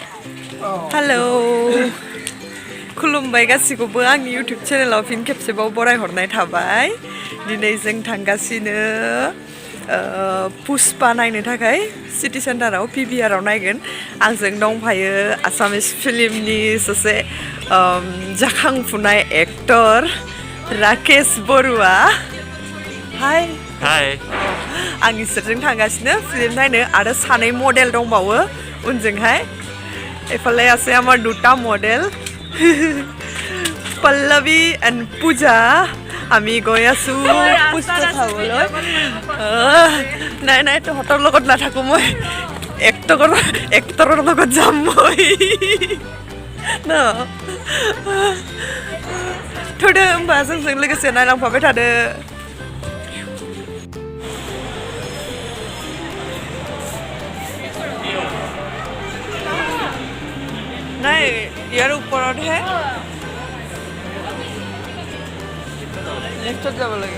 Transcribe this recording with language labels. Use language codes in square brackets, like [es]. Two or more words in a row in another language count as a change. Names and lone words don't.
[brx] हेलौ खुलुमबाय गासिखौबो आंनि इउटिउब चेनेलाव फिन खेबसेबाव बरायहरनाय थाबाय दिनै जों थांगासिनो पुष्पा नायनो थाखाय सिटी सेन्टाराव पिभिआरआव नायगोन आंजों दंफायो आसामिस फिल्मनि सासे जाखांफुनाय एक्टर राकेश बरुवा हाय हाय आं इसोरजों थांगासिनो फिल्म नायनो आरो सानै मडेल दंबावो उनजोंहाय एफाले [as] আছে আমার দুটা মডেল পল্লৱী এণ্ড পূজা আমি গৈ আছো পুষ্পা চাবলৈ নাই নাই তহঁতৰ লগত নাথাকো মই এক্টৰৰ লগত যাম মই ন [brx] थोदो होमबा जोंजों लोगोसे नायलांफाबाय थादो [as] নাই ইয়াৰ ওপৰতহে নেক্সটত যাব লাগিব